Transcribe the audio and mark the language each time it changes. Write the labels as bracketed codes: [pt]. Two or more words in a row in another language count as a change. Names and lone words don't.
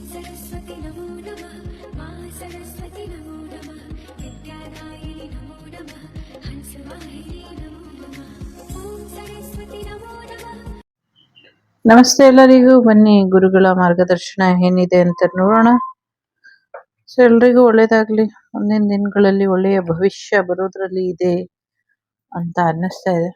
[sa] सरस्वती नमो नमः मा सरस्वती नमो नमः विद्यादायिनि नमो नमः हंसवाहिनी नमो नमः ॐ सरस्वती नमो नमः. [kn] ನಮಸ್ತೆ ಎಲ್ಲರಿಗೂ. ಬನ್ನಿ ಗುರುಗಳ ಮಾರ್ಗದರ್ಶನ ಏನಿದೆ ಅಂತ ನೋಡೋಣ. ಸೊ ಎಲ್ರಿಗೂ ಒಳ್ಳೇದಾಗ್ಲಿ. ಮುಂದಿನ ದಿನಗಳಲ್ಲಿ ಒಳ್ಳೆಯ ಭವಿಷ್ಯ ಬರೋದ್ರಲ್ಲಿ ಇದೆ ಅಂತ ಅನ್ನಿಸ್ತಾ ಇದೆ.